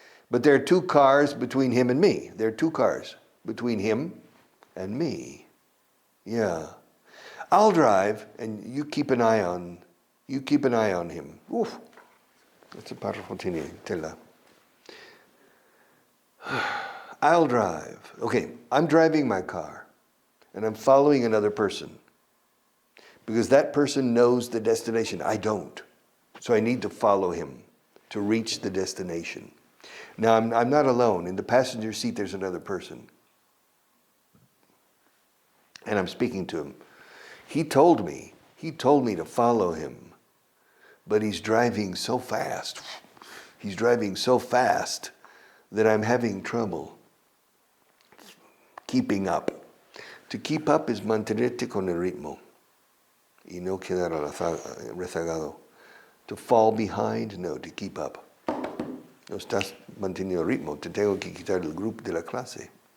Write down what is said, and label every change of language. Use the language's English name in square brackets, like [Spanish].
[English] But there are 2 cars between him and me. There are 2 cars between him and me. Yeah. I'll drive and you keep an eye on him. Oof. That's a [Spanish] párrafo tiene tela. [English] I'll drive. Okay, I'm driving my car and I'm following another person. Because that person knows the destination. I don't. So I need to follow him to reach the destination. Now, I'm not alone. In the passenger seat, there's another person. And I'm speaking to him. He told me to follow him. But he's driving so fast. He's driving so fast that I'm having trouble keeping up. To keep up is [Spanish] mantenerte con el ritmo. Y no quedar rezagado. [English] To fall behind, no, to keep up. [Spanish] No estás manteniendo el ritmo, te tengo que quitar el grupo de la clase.